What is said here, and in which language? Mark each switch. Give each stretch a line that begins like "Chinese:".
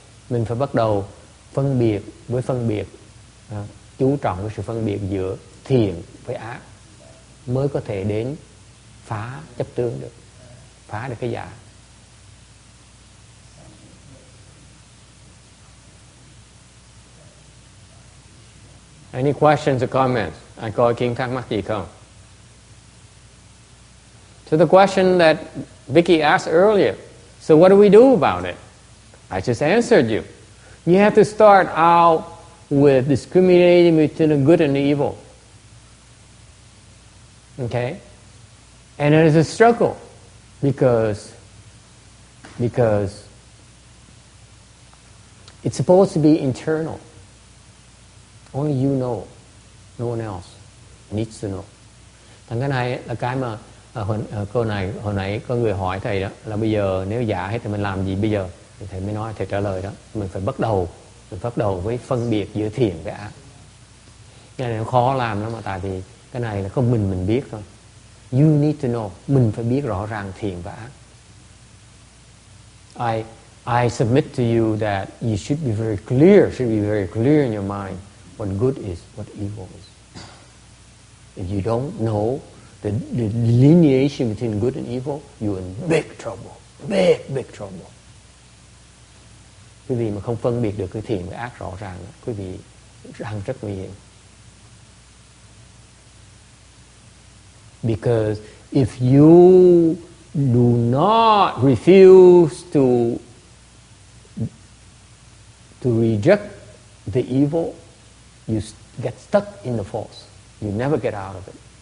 Vietnamese: Mình phải bắt đầu phân biệt với phân biệt, chú trọng với sự phân biệt giữa thiện với ác mới có thể đến phá chấp tướng được, phá được cái giả.
English: Any questions or comments?
Vietnamese: Ai có ý kiến thắc mắc gì không?
English: So the question that Vicky asked earlier, so what do we do about it? I just answered you. You have to start out with discriminating between the good and the evil. Okay? And it is a struggle because it's supposed to be internal. Only you know. No one else needs to know.
Vietnamese: Thành cái này là cái mà câu này hồi nãy có người hỏi thầy đó, là bây giờ nếu giả hết thì mình làm gì bây giờ? Thì thầy mới nói, thầy trả lời đó, mình phải bắt đầu với phân biệt giữa thiện và ác. Cái này nó khó làm lắm mà, tại vì cái này là không mình biết thôi.
English: You need to know.
Vietnamese: Mình phải biết rõ ràng thiện và ác.
English: I submit to you that you should be very clear in your mind what good is, what evil is. If you don't know the delineation between good and evil, you're in big trouble. Big trouble.
Vietnamese: Quý vị mà không phân biệt được cái thiện và ác rõ ràng, quý vị đang rất nguy hiểm.
English: Because if you do not refuse to reject the evil, you get stuck in the false. You never get out of it.